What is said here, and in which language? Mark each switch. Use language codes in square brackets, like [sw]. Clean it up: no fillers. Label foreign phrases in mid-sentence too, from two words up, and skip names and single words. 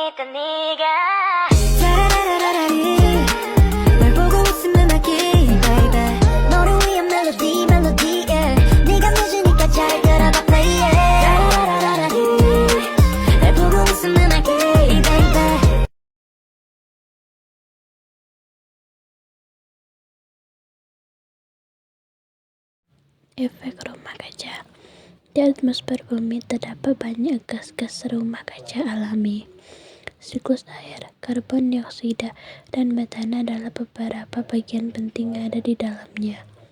[ko] 네가 라라라라라리 널 보고 웃으면 하기 baby 너를 위한 멜로디 멜로디에 네가 늦으니까 잘 들어가 [en] play it [ko] 라라라라라리 널 보고 웃으면 하기 baby [id] Efek rumah kaca. Di atmosfer bumi terdapat banyak gas-gas rumah kaca alami. Siklus air, karbon dioksida, dan metana adalah beberapa bagian penting yang ada di dalamnya.